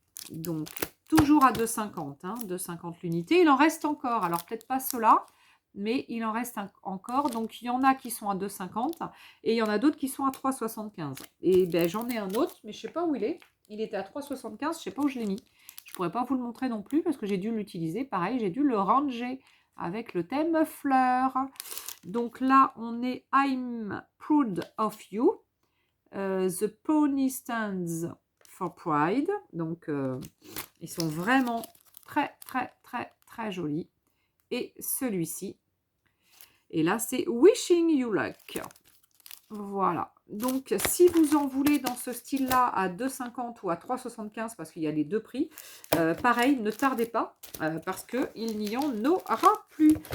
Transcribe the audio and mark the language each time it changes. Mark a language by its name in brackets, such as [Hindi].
[French] Donc, toujours à 2,50, hein, 2,50 l'unité. Il en reste encore, alors peut-être pas ceux-là, mais il en reste encore. Donc, il y en a qui sont à 2,50 et il y en a d'autres qui sont à 3,75. Et ben, j'en ai un autre, mais je ne sais pas où il est. Il était à 3,75, je ne sais pas où je l'ai mis. Je ne pourrais pas vous le montrer non plus parce que j'ai dû l'utiliser. Pareil, j'ai dû le ranger avec le thème fleurs. Donc là, on est [English] I'm proud of you. The pony stands for pride. [French] Donc, ils sont vraiment très, très, très, très jolis. Et celui-ci. Et là, c'est [English] Wishing You Luck. [French] Voilà. Donc, si vous en voulez dans ce style-là à 2,50 ou à 3,75, parce qu'il y a les deux prix, pareil, ne tardez pas, parce qu'il n'y en aura plus.